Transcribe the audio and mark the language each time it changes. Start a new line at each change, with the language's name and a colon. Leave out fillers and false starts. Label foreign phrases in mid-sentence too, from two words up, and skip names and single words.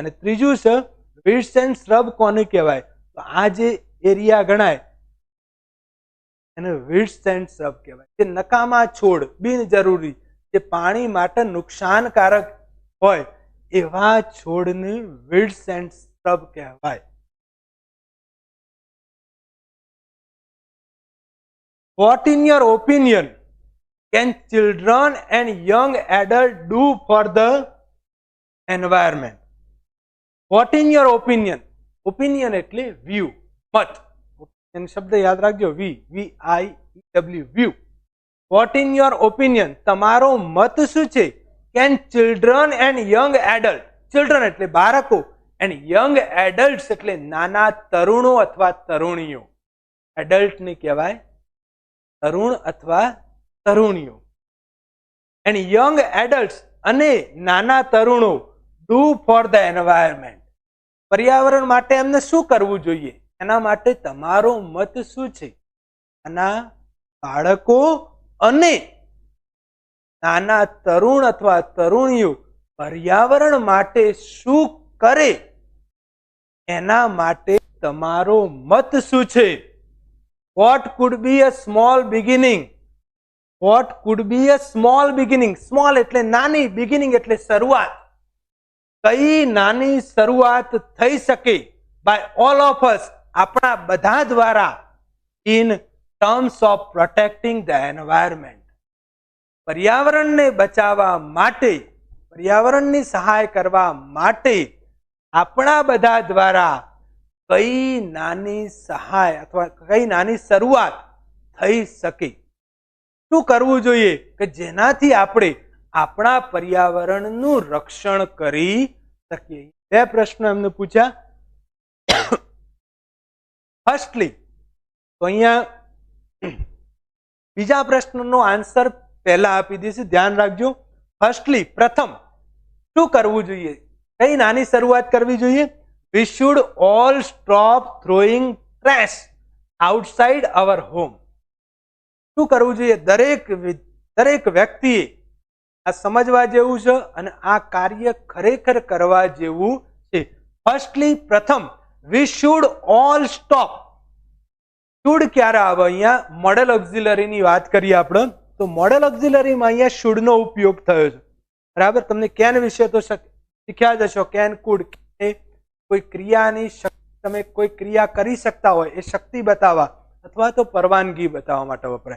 Gujarati: અને ત્રીજું છે
English: weeds and shrub
Gujarati: કોને કહેવાય? તો આ જે એરિયા ગણાય એને
English: weeds and shrub
Gujarati: કહેવાય. જે નકામા છોડ, બિનજરૂરી, જે પાણી માટે નુકસાનકારક હોય એવા છોડને
English: weeds and shrub
Gujarati: કહેવાય.
English: What in your opinion can children and young adults do for the environment? What in your opinion? Opinion એટલે view, મત.
Gujarati: એનો શબ્દ યાદ રાખજો,
English: VIEW, view. What in your opinion?
Gujarati: તમારો મત શું છે?
English: Can children and young adults, children
Gujarati: એટલે બાળકો,
English: and young adults
Gujarati: એટલે નાના તરુણો અથવા તરુણીઓ. એડલ્ટ ને કહેવાય તરુણ અથવા તરુણીઓ.
English: and young adults
Gujarati: અને નાના તરુણો
English: do for the environment,
Gujarati: પર્યાવરણ માટે એમને શું કરવું જોઈએ એના માટે તમારો મત શું છે? નાના બાળકો અને નાના તરુણ અથવા તરુણીઓ પર્યાવરણ માટે શું કરે એના માટે તમારો મત શું છે?
English: What could be a small beginning? What could be a small beginning?
Gujarati: Small એટલે નાની, beginning એટલે શરૂઆત. કઈ નાની શરૂઆત થઈ શકે
English: by all of us,
Gujarati: આપણા બધા દ્વારા,
English: in terms of protecting the environment.
Gujarati: પર્યાવરણને બચાવવા માટે, પર્યાવરણની સહાય કરવા માટે આપણા બધા દ્વારા કઈ નાની સહાય અથવા કઈ નાની શરૂઆત થઈ શકે? શું કરવું જોઈએ કે જેનાથી આપણે આપણા પર્યાવરણનું રક્ષણ કરી શકીએ? બે પ્રશ્નો એમને પૂછ્યા. ફર્સ્ટલી તો અહીંયા બીજા પ્રશ્નનો આન્સર પહેલા આપી દઈશું, ધ્યાન રાખજો. ફર્સ્ટલી પ્રથમ શું કરવું જોઈએ? કઈ નાની શરૂઆત કરવી જોઈએ?
English: We should all stop throwing trash outside our home.
Gujarati: શું કરવું જોઈએ? દરેક વ્યક્તિએ આ સમજવા જેવું છે અને આ કાર્ય ખરેખર કરવા જેવું છે.
English: ફર્સ્ટલી પ્રથમ we should all stop.
Gujarati: should ક્યારે આવે? અહીંયા
English: modal auxiliaryની
Gujarati: વાત કરીએ આપણે તો
English: modal auxiliaryમાં
Gujarati: અહીંયા should નો ઉપયોગ થયો છે. બરાબર, તમને કેન વિશે તો શીખ્યા જ હશો.
English: can, could,
Gujarati: કોઈ ક્રિયાની શક્તિ, તમે કોઈ ક્રિયા કરી શકતા હોય એ શક્તિ બતાવવા અથવા તો પરવાનગી બતાવવા માટે વપરાય.